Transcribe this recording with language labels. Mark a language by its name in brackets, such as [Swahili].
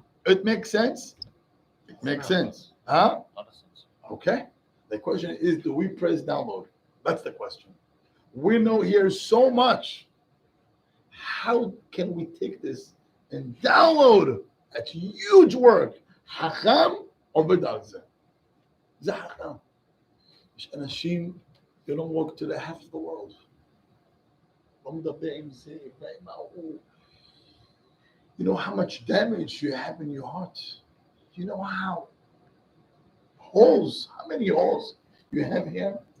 [English] It makes sense? It makes sense. Huh? Okay. The question is, do we press download? That's the question. We know here so much. How can we take this and download? That's huge work. [Hebrew] Hacham עובד על זה. זה חכם. יש אנשים, [English] they don't walk to the half of the world. [Hebrew] לא מדבר עם זה, ועם ההוא. [English] You know how much damage you have in your heart. You know how many holes you have here?